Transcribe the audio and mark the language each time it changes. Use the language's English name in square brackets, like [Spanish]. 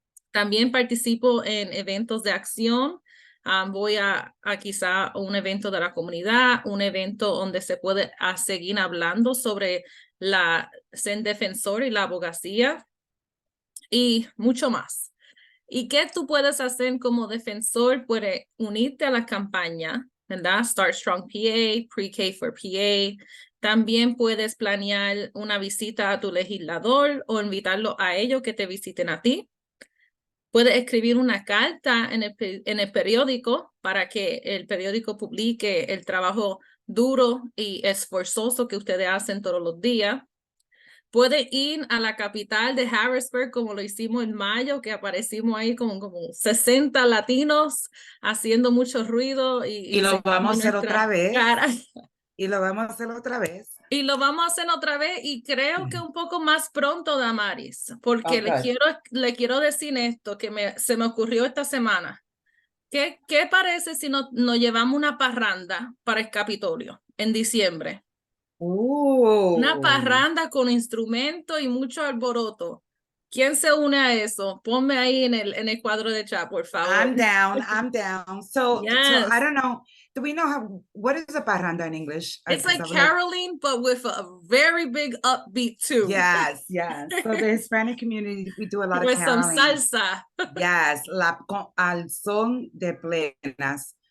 [Spanish] También participo en eventos de acción. Voy a quizá un evento de la comunidad, un evento donde se puede seguir hablando sobre ser defensor y la abogacía y mucho más. ¿Y qué tú puedes hacer como defensor? Puedes unirte a la campaña, ¿verdad? [English] Start Strong PA, Pre-K for PA. [Spanish] También puedes planear una visita a tu legislador o invitarlo a ellos que te visiten a ti. Puedes escribir una carta en el periódico para que el periódico publique el trabajo duro y esforzoso que ustedes hacen todos los días. Puede ir a la capital de Harrisburg, como lo hicimos en mayo, que aparecimos ahí como 60 latinos haciendo mucho ruido. Y lo vamos a hacer otra vez. Y lo vamos a hacer otra vez. Y lo vamos a hacer otra vez y creo que un poco más pronto, Damaris, porque [English] Okay. [Spanish] le quiero decir esto que se me ocurrió esta semana. ¿Qué parece si nos llevamos una parranda para el Capitolio en diciembre? Una parranda con instrumento y mucho alboroto. ¿Quién se une a eso? Ponme ahí en el cuadro de chat, por favor. [English] I'm down. I'm down. So I Yes. don't know. Do we know what is a parranda in English? It's 'Cause like I would like- caroling, but with a very big upbeat too. Yes, yes. So the Hispanic community, we do a lot of With some caroling. salsa. [Spanish] Yes, al son de plenas.